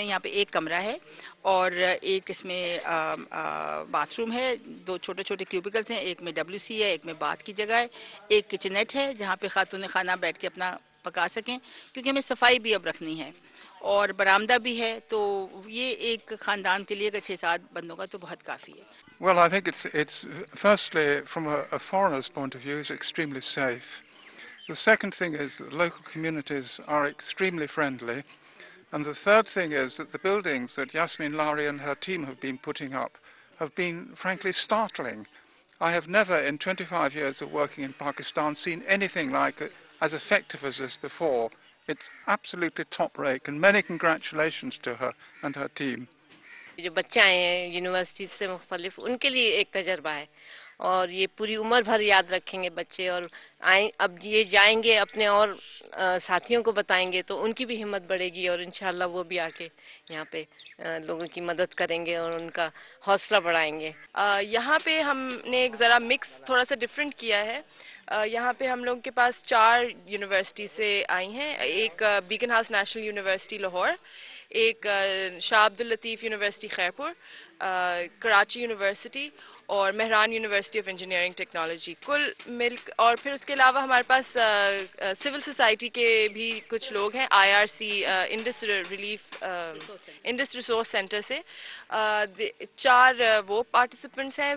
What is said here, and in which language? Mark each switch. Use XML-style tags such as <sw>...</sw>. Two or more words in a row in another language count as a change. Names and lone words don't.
<ur>یہاں پہ ایک کمرہ ہے اور ایک اس میں باتھ روم ہے، 2 چھوٹے چھوٹے کیوبیکلز ہیں، ایک میں WC ہے، ایک میں باتھ کی جگہ ہے، ایک کچنیٹ ہے جہاں پہ خاتون کھانا بیٹھ کے اپنا پکا سکیں، کیونکہ ہمیں صفائی بھی اب رکھنی ہے، اور برآمدہ بھی ہے. تو یہ ایک خاندان کے لیے اگر 6-7 بندوں کا تو بہت کافی ہے.</ur> <en>Well, I think it's firstly, from a foreigner's point of view, it's extremely safe. The second thing is that local communities are extremely friendly. And the third thing is that the buildings that Yasmin Lari and her team have been putting up have been, frankly, startling. I have never, in 25 years of working in Pakistan, seen anything like it as effective as this before. It's absolutely top-rate, and many congratulations to her and her team.</en> <ur>جو بچے آئے ہیں یونیورسٹی سے مختلف، انکے لیے ایک تجربہ ہے اور یہ پوری عمر بھر یاد رکھیں گے بچے، اور آئے اب یہ جائیں گے اپنے اور ساتھیوں کو بتائیں گے تو انکی بھی ہمت بڑھے گی اور انشاءاللہ وہ بھی آکے یہاں پہ لوگوں کی مدد کریں گے اور انکا حوصلہ بڑھائیں گے. یہاں پہ ہم نے ایک ذرا مکس تھوڑا سا ڈیفرینٹ کیا ہے. یہاں پہ ہم لوگوں کے پاس 4 یونیورسٹی سے آئی ہیں، ایک بیکن ہاؤس نیشنل یونیورسٹی لاہور، ایک شاہ عبدل لطیف یونیورسٹی خیرپور، کراچی یونیورسٹی اور مہران یونیورسٹی آف انجینئرنگ ٹیکنالوجی، کل مل. اور پھر اسکے علاوہ ہمارے پاس</ur> <en>civil society</en> <ur>کے بھی کچھ لوگ ہیں، IRC انڈسٹری ریسورس سینٹر سے 4 وہ پارٹیسپینٹس ہیں.</ur>